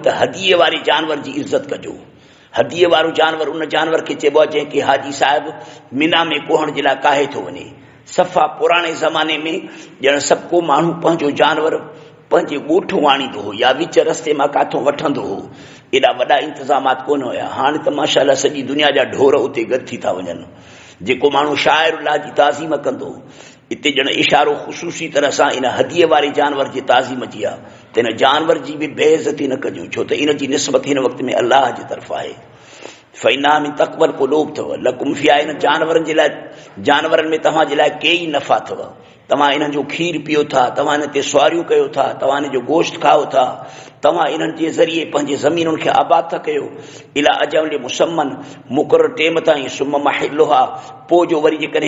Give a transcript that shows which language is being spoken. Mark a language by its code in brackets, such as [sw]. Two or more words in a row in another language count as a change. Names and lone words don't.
[sd] त हदीअ वारे जानवर जी इज़त कजो हदीअ वारो जानवर उन जानवर खे चइबो आहे जंहिंखे हाजी साहिब मिना में कोहण जे लाइ काहे थो वञे सफ़ा पुराणे ज़माने में ॼण सभु को माण्हू पंहिंजो जानवर पंहिंजे ॻोठ वाणींदो हो या विच रस्ते मां काथों वठंदो हो एॾा वॾा इंतज़ामात कोन हुया हाणे त माशाअल्लाह सॼी दुनिया जा ढोर उते गॾु थी था वञनि जेको माण्हू शाइरुल्लाह जी ताज़ीम कंदो इते ॼण इशारो ख़ुशूसी तरह सां इन हदीअ वारे जानवर जी ताज़ीम जी आहे त इन जानवर जी बि बेइज़ती न कजो छो त इन जी निस्बत हिन वक़्त में अल्लाह जे तरफ़ आहे [ar] فإنها من تقوى القلوب [sd] अथव [ar] لكم فيها [sd] इन जानवरनि जे लाइ जानवरनि में तव्हांजे लाइ कई नफ़ा अथव तव्हां इन्हनि जो खीर पियो था तव्हां इन ते सुवारियूं कयो था तव्हां इन जो गोश्त खाओ था तव्हां इन्हनि जे ज़रिए पंहिंजे ज़मीनुनि खे आबाद था कयो [ar] إلى أجل مسمى [sd] मुक़रर टेम ताईं [ar] ثم محلها [sd] पोइ जो वरी जेकॾहिं